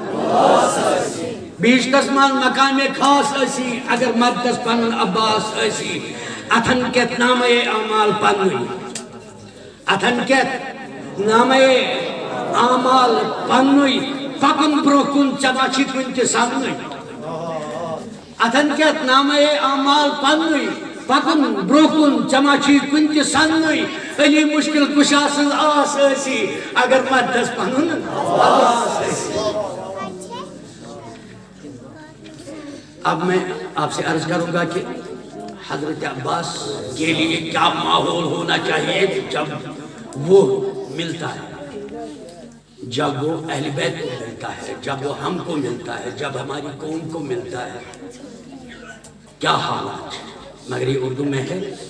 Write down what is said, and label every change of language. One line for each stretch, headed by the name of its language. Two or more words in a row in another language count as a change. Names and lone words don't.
Kashmiri: بہشتس منٛز مقامِ خاص ٲسی اگر مدتس پنُن عباس ٲسی اتھن کٮ۪تھ نامے اعمال پنٕنۍ اتھن کٮ۪تھ نامے اعمال پنٕنۍ پکُن برٛونٛہہ کُن ژےٚ ما چھی کُنہِ تہِ سمنٕے اتھن کٮ۪تھ نامے اعمال پنٕنۍ پکُن برٛونٛہہ کُن ژےٚ ما چھی کُنہِ تہِ سمنٕے علی مشکل کُشا سٕنٛز آس ٲسی اگر مدتس پنُن عباس ٲسی
Urdu: اب میں آپ سے عرض کروں گا کہ حضرت عباس کے لیے کیا ماحول ہونا چاہیے جب وہ ملتا ہے جب وہ اہل بیت کو ملتا ہے جب وہ ہم کو ملتا ہے جب ہماری قوم کو ملتا ہے کیا حالات مگر یہ اردو میں ہے